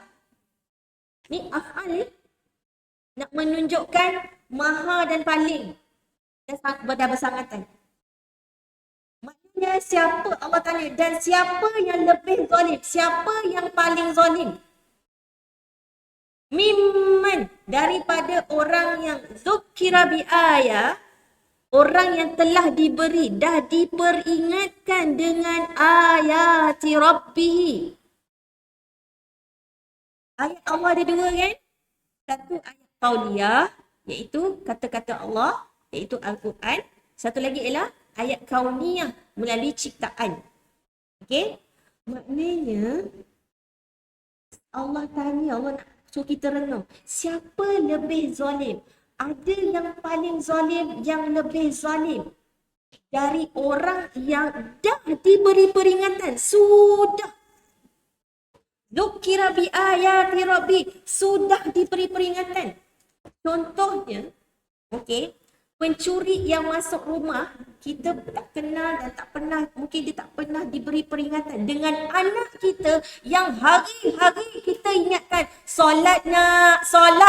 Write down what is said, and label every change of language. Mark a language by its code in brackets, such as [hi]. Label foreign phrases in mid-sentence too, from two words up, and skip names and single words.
[ms] Ni af'al nak menunjukkan maha dan paling. Dah bersangatan. Maknanya siapa Allah tanya dan siapa yang lebih zalim? Siapa yang paling zalim? Mimman, daripada orang yang [ar] ذكر بآيات, [ms] orang yang telah diberi, dah diperingatkan dengan [ar] آيات ربه. [ms] Ayat Allah ada dua kan? Satu ayat qauliyah, iaitu kata-kata Allah, iaitu Al-Quran. Satu lagi ialah ayat kauniyah, melalui ciptaan. Okey? Maknanya, Allah tanya, Allah nak suruh kita renung. Siapa lebih zalim? Ada yang paling zalim, yang lebih zalim dari orang yang dah diberi peringatan. Sudah. [ar] ذكر بآيات ربي. [ms] Sudah diberi peringatan. Contohnya, okey, pencuri yang masuk rumah, kita tak kenal dan tak pernah, mungkin dia tak pernah diberi peringatan. Dengan anak kita yang hari-hari kita ingatkan, solat nak, solat.